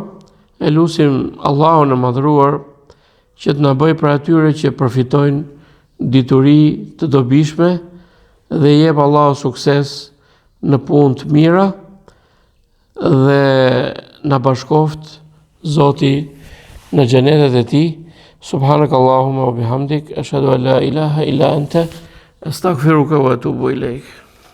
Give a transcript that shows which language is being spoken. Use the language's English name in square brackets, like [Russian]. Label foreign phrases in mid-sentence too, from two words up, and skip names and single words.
[Albanian] E lutim Allahun e madhëruar që të na bëjë për atyre që përfitojnë dituri të dobishme dhe jep Allahu sukses në punë të mira dhe na bashkoft Zoti në xhenetet e tij. [Arabic] سبحانك اللهم وبحمدك أشهد أن لا إله إلا أنت أستغفرك وأتوب إليك.